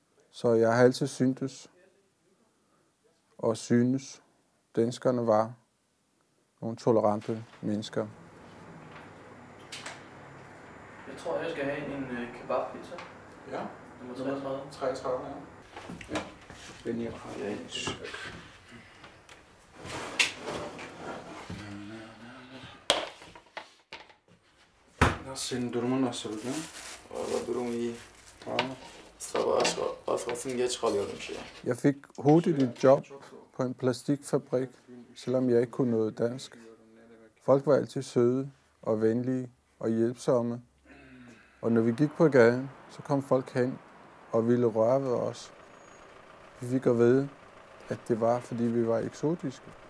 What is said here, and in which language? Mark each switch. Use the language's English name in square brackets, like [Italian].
[Danish] Så jeg har altid syntes og synes, danskerne var nogle tolerante mennesker. Jeg tror, jeg skal have en kebabpizza. Ja. Nummer 33. 33, ja. Ja. Den her har jeg en [Turkish] Senin durumun nasıl bugün? Valla durum iyi. Tamam. Sabah geç kalıyorum şey. [Danish] Jeg fik hurtigt et job på en plastikfabrik, selvom jeg ikke kunne noget dansk. Folk var altid søde og venlige og hjælpsomme. Og når vi gik på gaden, så kom folk hen og ville røre ved os. Vi fik at vide, at det var, fordi vi var eksotiske.